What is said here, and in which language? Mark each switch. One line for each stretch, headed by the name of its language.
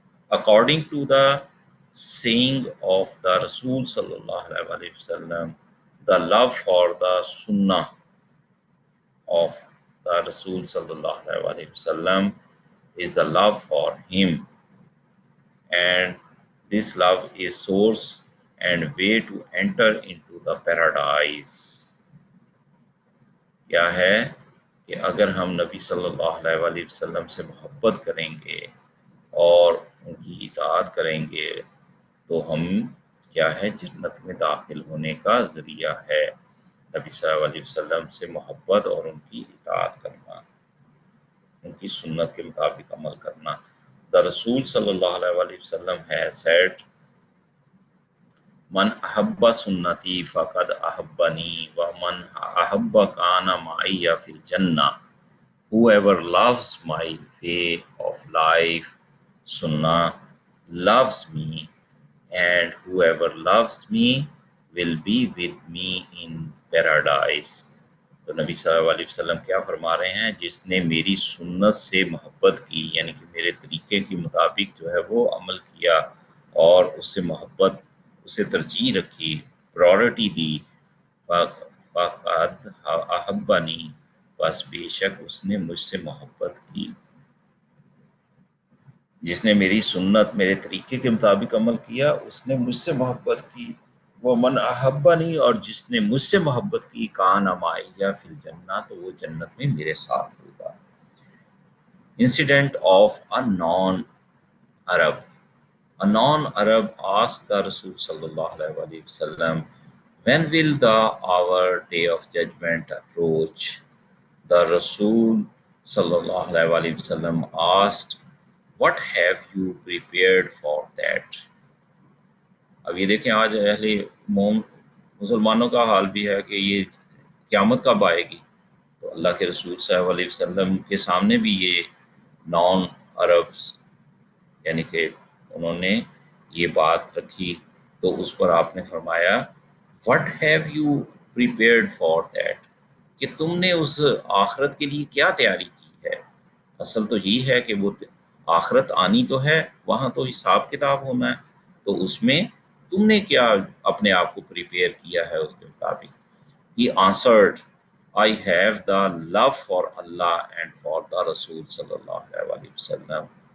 English: According to the saying of the Rasul sallallahu alaihi wasallam, the love for the sunnah of the Rasul sallallahu alaihi wasallam is the love for him, and this love is source and way to enter into the paradise.
Urdu: کیا ہے کہ اگر ہم نبی صلی اللہ علیہ وسلم سے محبت کریں گے اور ان کی اطاعت کریں گے تو ہم کیا ہے جنت میں داخل ہونے کا ذریعہ ہے. نبی صلی اللہ علیہ وسلم سے محبت اور ان کی اطاعت کرنا، ان کی سنت کے مطابق عمل کرنا.
English: The Rasul sallallahu alaihi wasallam has said,
Arabic: من احب سنتی فقد احبنی ومن احب کان معی فی الجنہ.
English: Whoever loves my way of life, sunnah, loves me, and whoever loves me will be with me in paradise.
Urdu: تو نبی صلی اللہ علیہ وسلم کیا فرما رہے ہیں؟ جس نے میری سنت سے محبت کی، یعنی کہ میرے طریقے کے مطابق جو ہے وہ عمل کیا اور اس سے محبت، اسے ترجیح رکھی، پرائورٹی دی،
Arabic: فقد احبنی،
Urdu: بس بے شک اس نے مجھ سے محبت کی. جس نے میری سنت، میرے طریقے کے مطابق عمل کیا، اس نے مجھ سے محبت کی. وہ
Arabic: من احبنی،
Urdu: اور جس نے مجھ سے محبت کی،
Arabic: کان معی فی الجنہ،
Urdu: تو وہ جنت میں میرے ساتھ ہوگا.
English: Incident of a non-Arab. A non-Arab asked the Rasul sallallahu alaihi wasallam, when will the our day of judgment approach? The Rasul sallallahu alaihi wasallam asked, what have you prepared for that?
Urdu: اب یہ دیکھیں آج اہل مسلمانوں کا حال بھی ہے کہ یہ قیامت کب آئے گی. تو اللہ کے رسول صلی اللہ علیہ وسلم کے سامنے بھی یہ نان عربس، یعنی کہ انہوں نے یہ بات رکھی، تو اس پر آپ نے فرمایا
English: what have you prepared for that,
Urdu: کہ تم نے اس آخرت کے لیے کیا تیاری کی ہے. اصل تو یہ ہے کہ وہ آخرت آنی تو ہے، وہاں تو حساب کتاب ہونا ہے، تو اس میں تم نے کیا اپنے آپ کو پریپیئر کیا ہے اس کے مطابق.
English: He answered, I have the love for Allah and for the Rasul sallallahu alaihi wasallam.